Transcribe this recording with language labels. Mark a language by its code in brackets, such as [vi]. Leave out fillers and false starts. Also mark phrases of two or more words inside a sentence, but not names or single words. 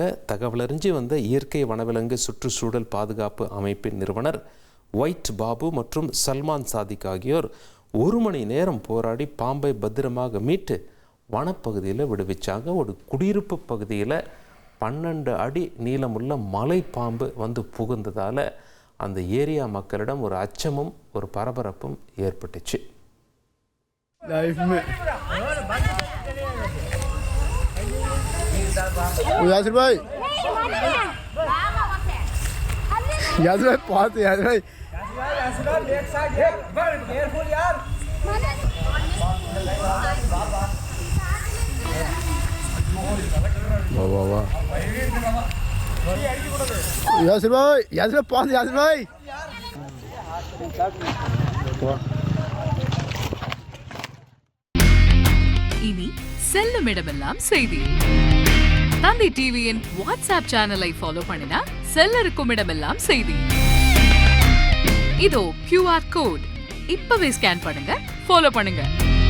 [ta] தகவலறிஞ்சு வந்த இயற்கை வனவிலங்கு சுற்றுச்சூழல் பாதுகாப்பு அமைப்பின் நிறுவனர் ஒயிட் பாபு மற்றும் சல்மான் சாதிக் ஆகியோர் 1 மணி நேரம் போராடி பாம்பை பத்திரமாக மீட்டு வனப்பகுதியில் விடுவிச்சாங்க. ஒரு குடியிருப்பு பகுதியில் 12 அடி நீளமுள்ள மலைப்பாம்பு வந்து புகுந்ததால் அந்த ஏரியா மக்களிடம் ஒரு அச்சமும் ஒரு பரபரப்பும் ஏற்பட்டுச்சு. [hi] यासिर भाई बहुत यासिर भाई वाह वाह यासिर भाई बहुत यासिर भाई [ta] இனி செல்லும் இடமெல்லாம் செய்தி. தந்தி டிவியின் வாட்ஸ்அப் சேனலை ஃபாலோ பண்ணினா செல்ல இருக்கும் இடமெல்லாம் செய்தி. இதோ [en] QR code [ta] இப்பவே ஸ்கேன் பண்ணுங்க, ஃபாலோ பண்ணுங்க.